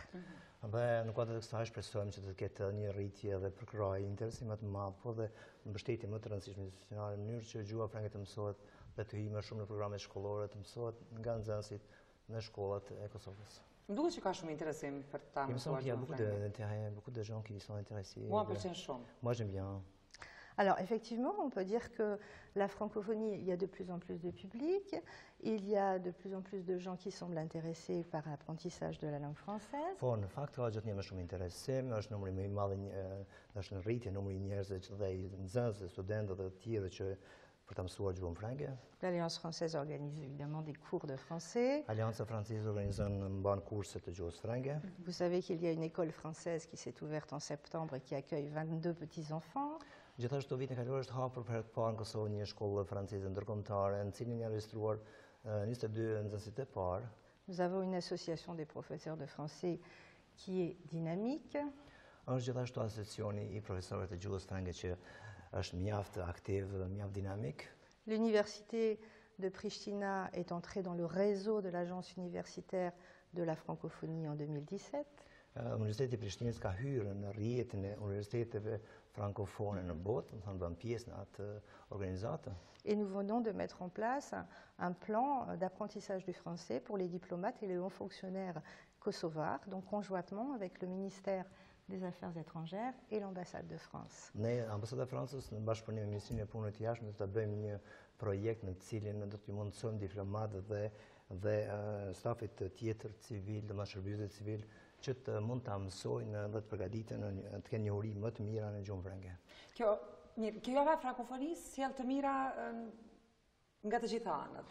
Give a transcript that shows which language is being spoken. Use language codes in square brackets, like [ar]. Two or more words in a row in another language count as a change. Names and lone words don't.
[sq] Dhe në kuadër të kësaj shpresojmë që të ketë një rritje dhe përkrahje interesi më të madh, po dhe mbështetje më të rëndësishme institucionale në mënyrë që gjuha franke të mësohet dhe të hyjë më shumë në programet shkollore, të mësohet nga nxënësit në shkollat e Kosovës. Më duket që ka shumë interesim për ta mësuar gjuhën franke. [fr] Il y a beaucoup de gens qui sont intéressés. Moi, [sq] pëlqen shumë. [fr] Moi, j'aime bien. Alors, effectivement, on peut dire que la francophonie, il y a de plus en plus de public, il y a de plus en plus de gens qui semblent intéressés par l'apprentissage de la langue française. [sq] Po, në fakt, ka gjithë një më shumë interesim, është numri më i madh, është në rritje numri i njerëzve dhe nxënësve, studentëve dhe të tjerë që për ta mësuar gjuhën franke. [fr] L'Alliance française organise évidemment des cours de français. [sq] Allianca franceze mban kurse të gjuhës franke. [fr] Vous savez qu'il y a une école française qui s'est ouverte en septembre et qui accueille 22 petits-enfants. [sq] Gjithashtu vitin e kaluar është hapur për herë të parë në Kosovë një shkollë franceze ndërkombëtare, në cilën janë regjistruar 22 nxënësit e parë. [fr] Nous avons une association des professeurs de français qui est dynamique. [sq] Është gjithashtu asociacioni i profesorëve të gjuhës franke që është mjaft aktiv, mjaft dinamik. [fr] L'université de Pristina est entrée dans le réseau de l'agence universitaire de la francophonie en 2017. [sq] Universiteti i Prishtinës ka hyrë në rrjetin e universiteteve frankofone në botë, më bën pjesë në atë organizatë. [fr] Et nous venons de mettre en place un plan d'apprentissage du français pour les diplomates et les hauts fonctionnaires kosovars, donc conjointement avec le ministère des Affaires étrangères et l'ambassade de France. [sq] Ne, ambasada e Francës, në bashkëpunim me Ministrinë e Punëve të Jashtme, do të bëjmë një projekt në të cilin do t'i mundësojmë diplomatët dhe stafit tjetër civil, domethënë shërbëtorët civil, që të mund ta mësojnë dhe të përgatiten të kenë njohuri më të mira në gjuhën frënge. Kjo java e frankofonisë sjell të mira nga të gjitha anët.